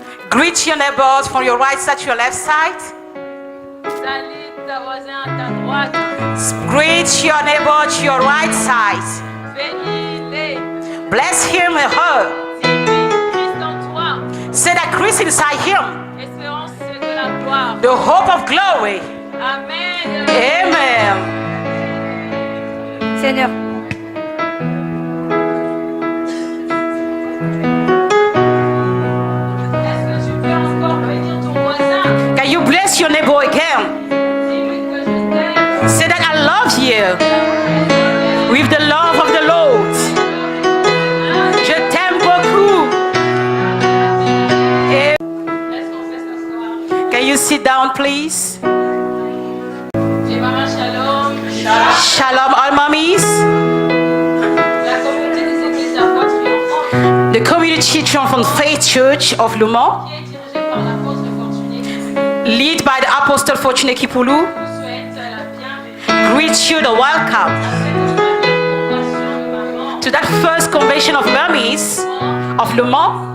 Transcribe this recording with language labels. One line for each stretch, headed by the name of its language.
English: Greet your neighbors from your right side to your left side.
French: Salut ta voisin à ta droite.
English: Greet your neighbor to your right side.
French: Bénis-les.
English: Bless him and her.
French: Christ en toi,
English: Say that Christ inside him.
French: espérance de la gloire.
English: The hope of glory. Amen. Amen.
French: Seigneur. Est-ce que tu peux encore bénir ton voisin?
English: Can you bless your neighbor again?
French: Dis-lui que je t'aime.
English: Say that I love you with the love of the Lord.
French: Je t'aime beaucoup. Est-ce qu'on fait s'asseoir?
English: Can you sit down, please?
French: J'ai maman Shalom.
English: Shalom, all mummies.
French: La communauté des églises de la foi triomphante
English: The Community Triumphant Faith Church of Le Mans,
French: qui est dirigée par l'apôtre Fortuné
English: led by the Apostle Fortune Kipulu,
French: vous souhaite la bienvenue
English: greets you the welcome
French: à cette première convention de maman.
English: to that first convention of mummies of Le Mans